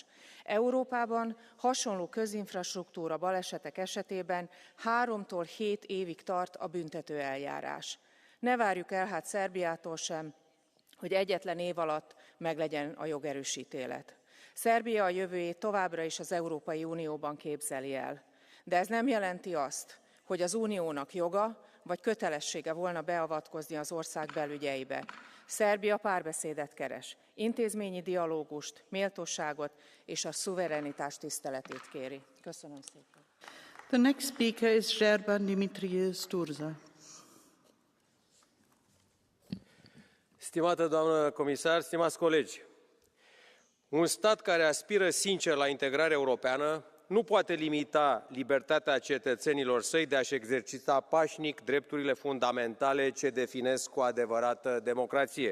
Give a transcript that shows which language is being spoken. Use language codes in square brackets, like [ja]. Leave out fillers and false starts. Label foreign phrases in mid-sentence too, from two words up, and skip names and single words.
[hu] Európában hasonló közinfrastruktúra balesetek esetében 3-tól 7 évig tart a büntető eljárás. Ne várjuk el hát Szerbiától sem, hogy egyetlen év alatt meglegyen a jogerős ítélet. Szerbia a jövőjét továbbra is az Európai Unióban képzeli el. De ez nem jelenti azt, hogy az Uniónak joga vagy kötelessége volna beavatkozni az ország belügyeibe. Szerbia párbeszédet keres, intézményi dialógust, méltóságot és a szuverenitás tiszteletét kéri. Köszönöm szépen. [en] The next speaker is Zserban Dimitriu Sturza. [ro] Stimată doamnă comisar, stimați colegi, un stat care aspiră sincer la integrare europeană nu poate limita libertatea cetățenilor săi de a-și exercita pașnic drepturile fundamentale ce definesc cu adevărată democrație.